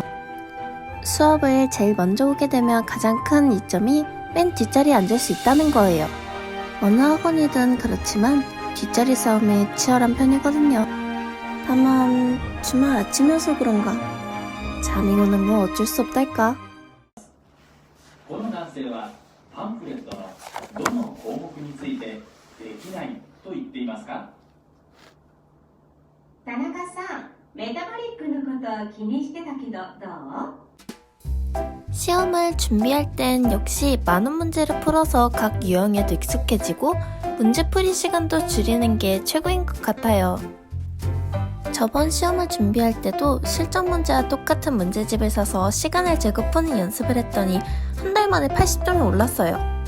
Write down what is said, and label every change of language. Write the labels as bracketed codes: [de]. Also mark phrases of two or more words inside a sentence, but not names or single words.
[ko] 수업을 제일 먼저 오게 되면 가장 큰 이점이 맨 뒷자리에 앉을 수 있다는 거예요. 어느 학원이든 그렇지만 뒷자리 싸움이 치열한 편이거든요. 다만 주말 아침이어서 그런가 잠이 오는 건 어쩔 수 없달까. [ja] この男性はパンフレットのどの項目についてできないと言っていますか？田中さん、メタボリックのこと気にしてたけどどう？ [ko] 시험을 준비할 땐 역시 많은 문제를 풀어서 각 유형에도 익숙해지고 문제풀이 시간도 줄이는 게 최고인 것 같아요. 저번 시험을 준비할 때도 실전 문제와 똑같은 문제집을 사서 시간을 재고 푸는 연습을 했더니 한 달 만에 80점이 올랐어요.